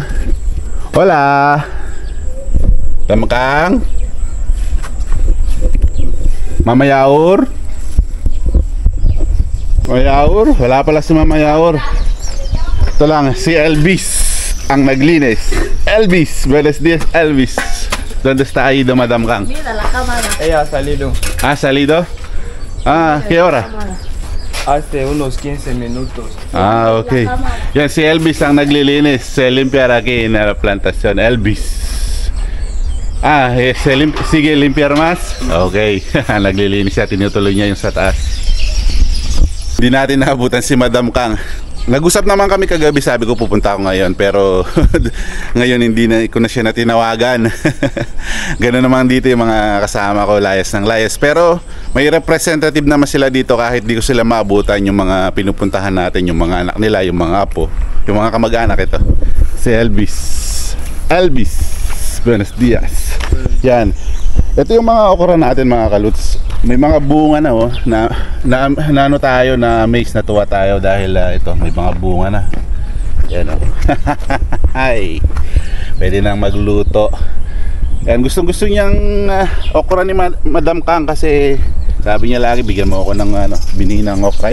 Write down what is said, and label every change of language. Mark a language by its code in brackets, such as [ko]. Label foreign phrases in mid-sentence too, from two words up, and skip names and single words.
[es] Hola! Madam Kang! [tl] Mama Yaur? Mama Yaur? Wala pala si Mama Yaur. Ito lang, si Elvis ang naglinis. [es] Elvis! Buenos días, Elvis. ¿Dónde está ahí, Madam Kang? Mira la cámara. Ella ha salido. ¿Ha salido? ¿Qué hora? Hace unos 15 minutos. Ok. [tl] Yan si Elvis ang naglilinis. [es] Se limpiar aquí en la plantación. Elvis. Sigue limpiar más? Okay. [tl] Naglilinis siya. Tinutuloy niya yung sa taas. Hindi natin nakabutan si Madam Kang. Nag-usap naman kami kagabi, sabi ko pupunta ako ngayon, pero ngayon hindi na ko na siya natinawagan. Ganoon naman dito yung mga kasama ko, layas ng layas. Pero may representative naman sila dito kahit di ko sila maabutan, yung mga pinupuntahan natin, yung mga anak nila, yung mga apo, yung mga kamag-anak. Ito si Elvis. Elvis, [es] buenos dias. [tl] Yan. Ito yung mga okra natin mga kaluts. May mga bunga na na ano tayo, na amaze, na tuwa tayo dahil ito may mga bunga na. Yan Ay, pwede nang magluto. Yan, gustong-gusto niyang okra ni Madam Kang kasi sabi niya lagi bigyan mo ako ng binhinang okra.